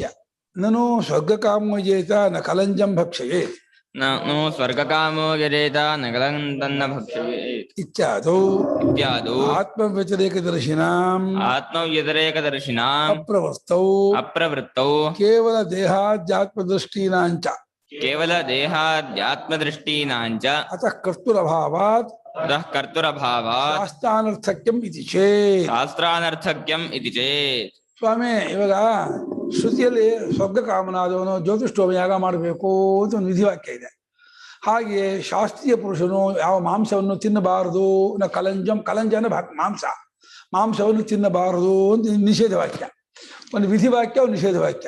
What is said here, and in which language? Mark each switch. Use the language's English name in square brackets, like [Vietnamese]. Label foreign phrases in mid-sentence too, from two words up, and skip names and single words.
[Sanskrit] ನಾನು ಸ್ವರ್ಗಕಾಮೋ ಯಜೇತ ನ ಕಲಂಜಂ ಭಕ್ಷಯೇ. ನಾನು ಸ್ವರ್ಗಕಾಮೋ ಯಜೇತ ನ ಕಲಂಜಂ ಭಕ್ಷಯೇ ಇತ್ಯಾದೌ ಆತ್ಮವ್ಯತಿರೇಕದರ್ಶಿನಾಂ ಅಪ್ರವೃತ್ತೌ ಕೇವಲ ದೇಹಾಧ್ಯಾತ್ಮದೃಷ್ಟೀನಾಂಚ ಅತಃ ಕರ್ತುರಭಾವಾತ್ ಶಾಸ್ತ್ರಾನರ್ಥಕ್ಯಂ ಇತಿ ಚೇತ್. [Kannada] ಸ್ವಾಮಿ, ಇವಾಗ ಶ್ರುತಿಯಲ್ಲಿ ಸ್ವರ್ಗ ಕಾಮನಾದವನು ಜ್ಯೋತಿಷ್ಠೋಮ ಯಾಗ ಮಾಡಬೇಕು ಅಂತ ಒಂದು ವಿಧಿವಾಕ್ಯ ಇದೆ. ಹಾಗೆ ಶಾಸ್ತ್ರೀಯ ಪುರುಷನು ಯಾವ ಮಾಂಸವನ್ನು ತಿನ್ನಬಾರದು, ಕಲಂಜ ಅಂದ್ರೆ ಮಾಂಸವನ್ನು ತಿನ್ನಬಾರದು ಅಂತ ನಿಷೇಧ ವಾಕ್ಯ, ಒಂದು ವಿಧಿವಾಕ್ಯ, ಒಂದು ನಿಷೇಧ ವಾಕ್ಯ.